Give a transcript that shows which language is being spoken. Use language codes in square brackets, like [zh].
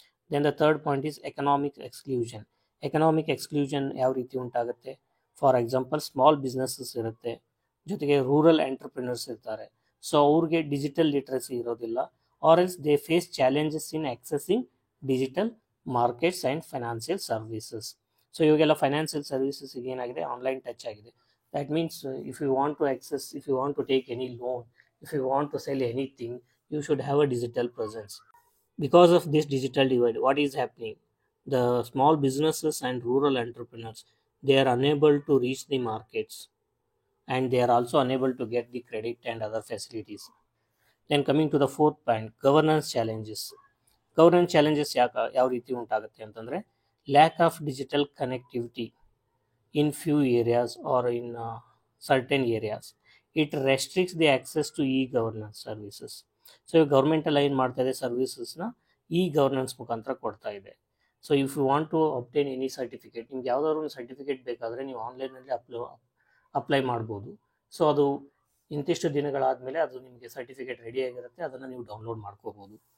[en] Then the third point is economic exclusion. Economic exclusion [kn] ಯಾವ ರೀತಿ ಉಂಟಾಗುತ್ತೆ, [en] for example small businesses ಇರುತ್ತೆ, [kn] ಜೊತೆಗೆ ರೂರಲ್ ಎಂಟರ್ಪ್ರಿನರ್ಸ್ ಇರ್ತಾರೆ. [en] so [kn] ಅವ್ರಿಗೆ ಡಿಜಿಟಲ್ ಲಿಟ್ರಸಿ ಇರೋದಿಲ್ಲ, [en] Or else they face challenges in accessing digital markets and financial services. [kn] So ಇವಾಗೆಲ್ಲ financial ಸರ್ವಿಸಸ್ಗೆ ಏನಾಗಿದೆ, ಆನ್ಲೈನ್ ಟಚ್ ಆಗಿದೆ. [en] That means if you want to access, if you want to take any loan, if you want to sell anything, you should have a digital presence. Because of this digital divide, what is happening? The small businesses and rural entrepreneurs, they are unable to reach the markets, and they are also unable to get the credit and other facilities. Then coming to the fourth point, governance challenges. Governance challenges [kn] ಯಾವ ರೀತಿ ಉಂಟಾಗುತ್ತೆ ಅಂತಂದರೆ, [en] Lack of digital connectivity in few areas or in certain areas. It restricts the access to e-governance services. [kn] So government ಎಲ್ಲ ಏನು ಮಾಡ್ತಾ ಇದೆ, ಸರ್ವಿಸಸ್ನ governance ಮುಖಾಂತರ ಕೊಡ್ತಾ ಇದೆ. [en] so if you want to obtain any certificate, [kn] ನಿಮ್ಗೆ ಯಾವುದಾದ್ರು ಒಂದು ಸರ್ಟಿಫಿಕೇಟ್ ಬೇಕಾದರೆ ನೀವು ಆನ್ಲೈನಲ್ಲಿ ಅಪ್ಲೈ ಮಾಡ್ಬೋದು. ಸೊ ಅದು ಇಂತಿಷ್ಟು ದಿನಗಳಾದಮೇಲೆ ಅದು ನಿಮಗೆ ಸರ್ಟಿಫಿಕೇಟ್ ರೆಡಿ ಆಗಿರುತ್ತೆ, ಅದನ್ನು ನೀವು ಡೌನ್ಲೋಡ್ ಮಾಡ್ಕೋಬೋದು.